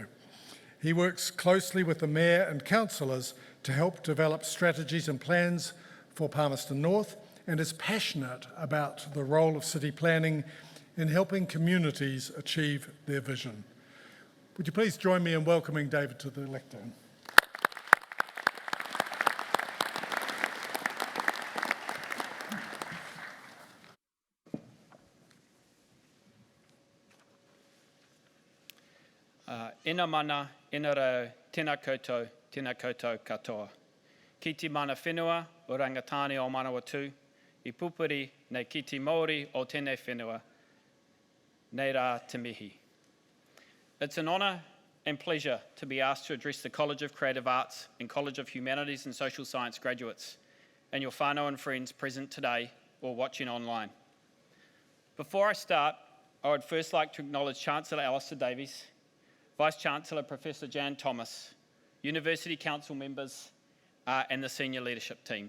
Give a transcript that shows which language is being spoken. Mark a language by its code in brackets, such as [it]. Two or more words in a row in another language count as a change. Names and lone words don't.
[en] He works closely with the Mayor and councillors to help develop strategies and plans for Palmerston North and is passionate about the role of city planning in helping communities achieve their vision. Would you please join me in welcoming David to the lectern? [mi] Ina mana, ina rau, tēnā koutou katoa. Ki te mana whenua o rangatani o Manawatū, I pupuri nei ki te Māori o tēnei whenua, nei rā te mihi. [en] It's an honour and pleasure to be asked to address the College of Creative Arts and College of Humanities and Social Science graduates and your whānau and friends present today or watching online. Before I start, I would first like to acknowledge Chancellor Alistair Davies, Vice-Chancellor Professor Jan Thomas, University Council members and the senior leadership team.